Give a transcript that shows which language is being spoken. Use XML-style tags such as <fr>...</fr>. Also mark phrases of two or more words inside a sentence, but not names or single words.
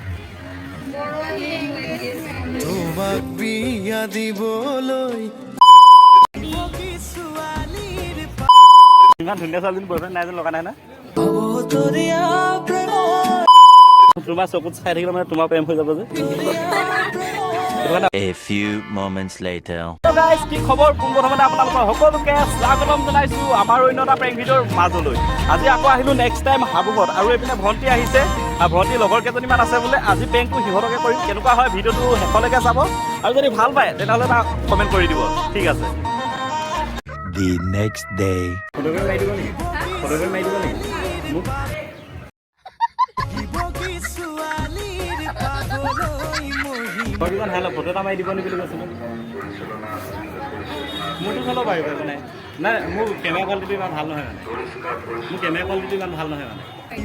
<as>তোমাক বিয়া দিবলৈ ইমান ধুনীয়া ছোৱালীজনী বয়ফ্ৰেণ্ড নাই যেন লগা নাই না? অবতৰীয়া প্ৰেমৰ তোমাৰ চকুত চাই থাকিলে মানে তোমাৰ প্ৰেম হৈ যাব যে।</as> <en>A few moments later.</en> <as>গাইজ কি খবৰ? পোনপ্ৰথমতে আপোনালোকৰ সকলোকে স্বাগতম জনাইছোঁ আমাৰ অন্য এটা প্ৰেংক ভিডিঅ'ৰ মাজলৈ। আজি আকৌ আহিলোঁ</as> <en>next time</en> <as>হাবুঙত, আৰু এইপিনে ভণ্টি আহিছে আৰু ভণ্টিৰ লগৰ কেইজনীমান আছে বোলে। আজি প্ৰেংকটো সিহঁতকে কৰিম। কেনেকুৱা হয় ভিডিঅ'টো শেষলৈকে চাব, আৰু যদি ভাল পায় তেতিয়াহ'লে তাক কমেণ্ট কৰি দিব। ঠিক আছে।</as> <en>The next day.</en> <as>ফটোগ্ৰাফী মাৰি দিব নেকি? ফটোগ্ৰাফী মাৰি দিব নেকি মোক? ফটো এটা মাৰি দিব নেকি বুলি কৈছিলোঁ। মোৰতো চলাব পাৰিব একো নাই। নাই মোৰ</as> <en>camera quality</en> <as>ইমান ভাল নহয় মানে। মোৰ</as> <en>camera quality</en> <as>ইমান ভাল নহয় মানে।</as>